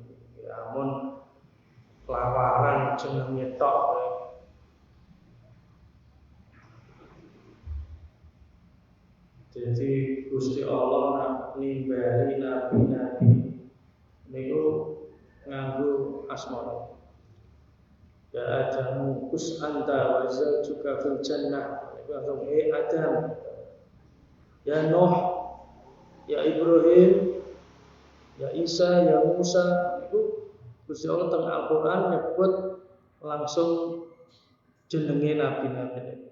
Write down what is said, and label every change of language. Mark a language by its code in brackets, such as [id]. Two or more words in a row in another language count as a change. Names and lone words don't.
[jv] Ya amun lawaran jenenge tok. Jadi Gusti Allah nimbali nabi-nabi niku nganggo asmane. [ar] يا آدم اسكن أنت وزوجك في الجنة. [jv] Langsung Adam. Ya Nuh, ya Ibrahim, ya Isa, ya Musa. Itu Gusti Allah teng Al-Qur'an nyebut langsung jenenge nabi-nabi.